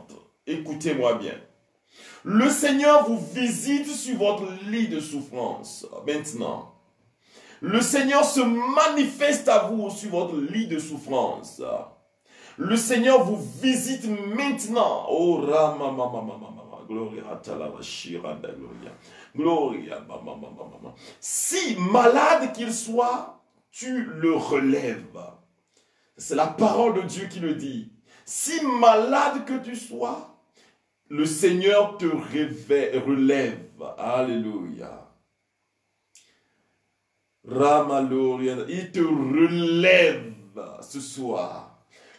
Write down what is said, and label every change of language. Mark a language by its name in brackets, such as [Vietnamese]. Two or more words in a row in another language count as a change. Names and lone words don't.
[French] Écoutez-moi bien. Le Seigneur vous visite sur votre lit de souffrance. Maintenant, le Seigneur se manifeste à vous sur votre lit de souffrance. Le Seigneur vous visite maintenant. Oh, Gloria. Gloria. Si malade qu'il soit, tu le relèves. C'est la parole de Dieu qui le dit. Si malade que tu sois, le Seigneur te relève. Alléluia. Il te relève ce soir.